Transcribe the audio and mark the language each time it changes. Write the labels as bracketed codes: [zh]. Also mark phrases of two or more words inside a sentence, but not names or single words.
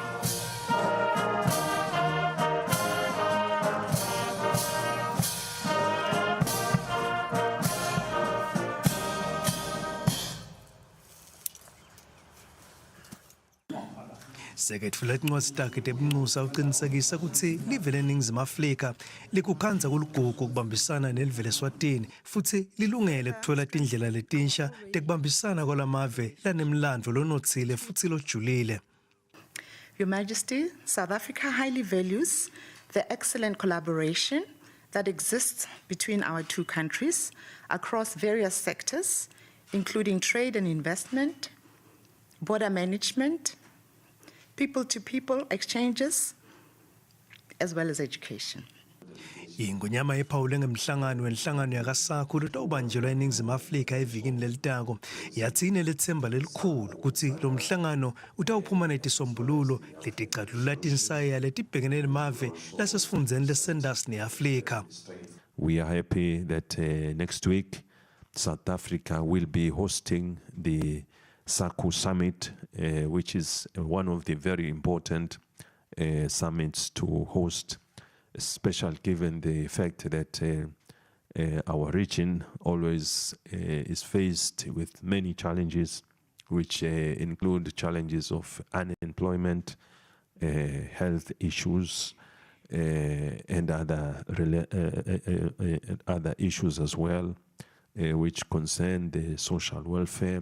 [ss] Sekethula tincwadi takhe tebuncusa uqinisekisa ukuthi live leNingizimu Afrika likukhanza kuligugu kubambisana nelive leSwatini futhi lilungele kuthola tindlela letinsha tekubambisana kwalamave lanemlandvo lonotsile futhi lojulile. [en] Your Majesty, South Africa highly values the excellent collaboration that exists between our two countries across various sectors, including trade and investment, border management, people-to-people exchanges, as well as education. [ss] Ingonyama ephawule ngemhlangano wenhlangano yakasakhu lotawubanjelwa eNingizimu Afrika evikini lelitako yathi inelithemba lelikhulu ukuthi lo mhlangano utawuphuma netisombululo leticatulula tinsaya letibhekene nemave lasesifundeni lesendasi neAfrika. [en] We are happy that next week South Africa will be hosting the SACU Summit, which is one of the very important summits to host, especially given the fact that our region always is faced with many challenges, which include challenges of unemployment, health issues, and other issues as well, which concern the social welfare.